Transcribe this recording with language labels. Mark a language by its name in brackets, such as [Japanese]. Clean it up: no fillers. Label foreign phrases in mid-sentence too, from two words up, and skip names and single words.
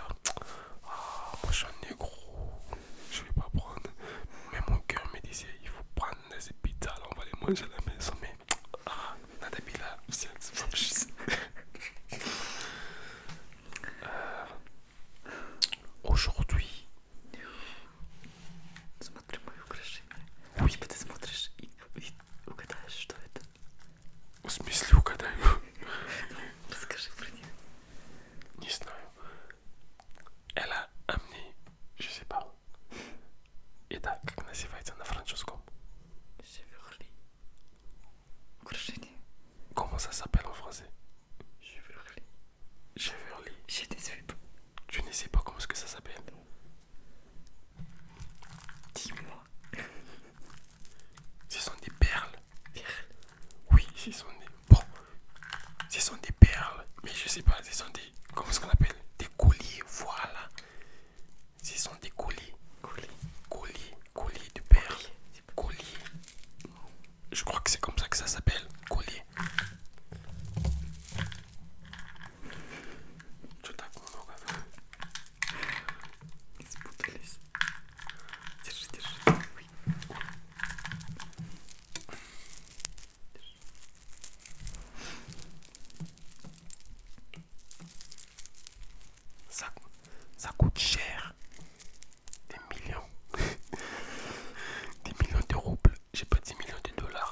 [French] Moi je suis un négro. Je vais pas prendre. Mais mon cœur me disait il faut prendre ces pizzas là, on va les manger à la maison. Mais Nadabila, c'est pas juste. Aujourd'hui. [Russian] Смотри мое украшение. [French] Oui. [Russian] Типа ты смотришь и угадаешь, что это. В смысле угадаю? Расскажи про нее. Не знаю. [French] Elle a amené, je sais pas. [Russian] Это как называется на французском? Cheverly. Украшение. [French] Comment ça s'appelle en français? Cheverly. Cheverly. Je ne sais pas. Je ne sais pas comment est-ce que ça s'appelle. Dis-moi. Ce sont des perles. Perle. Oui, ce sont des... Bon, ce sont des perles. Mais je sais pas, ce sont des... Comment est-ce qu'on appelle? Des colliers, voilà. Ce sont des colliers. Colliers de perles. Colliers. Je crois que c'est comme ça que ça s'appelle. Collier. [Russian] Что так много? Спутались. Держи. [French] Oui. Ça coûte cher. Des millions. Des millions de roubles. J'ai pas 10 millions de dollars.